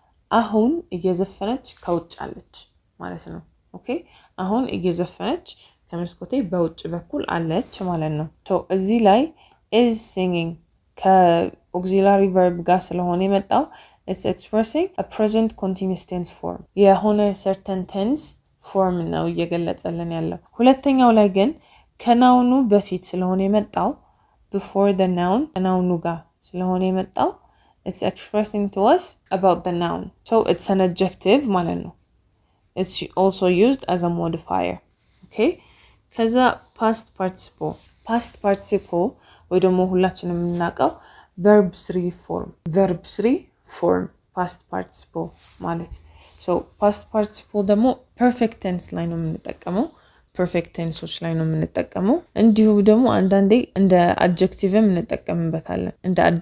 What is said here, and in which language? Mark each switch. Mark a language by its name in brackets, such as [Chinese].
[Amharic] አሁን እየዘፈነች ከውጭ አለች ማለት ነው። okay አሁን እየዘፈነች ከመስኮቴ በውጭ በኩል አለች ማለት ነው። so እዚህ ላይ is singing ከauxiliary verb ጋር ስለሆነ የመጣው [English] it's expressing a present continuous tense form. [Amharic] የሆነ certain tense form ነው እየገለጸልን ያለው። ሁለተኛው ላይ ግን ከናውኑ በፊት ስለሆነ የመጣው [English] before the noun [Amharic] ከናውኑ ጋር ስለሆነ የመጣው [English] it's expressing to us about the noun. so it's an adjective [Amharic] ማለት ነው. [English] it's also used as a modifier. [Amharic] okay ከዛ past participle ወይ ደግሞ ሁላችንም የምናውቀው verb 3 form past participle ማለት so past participle ደግሞ perfect tense ላይ ነው የምንጠቀመው። perfect tenseዎች ላይ ነው የምንጠቀመው። እንዲሁ ደግሞ አንዳንዴ እንደ adjectiveም እንጠቀምበታለን። እንደ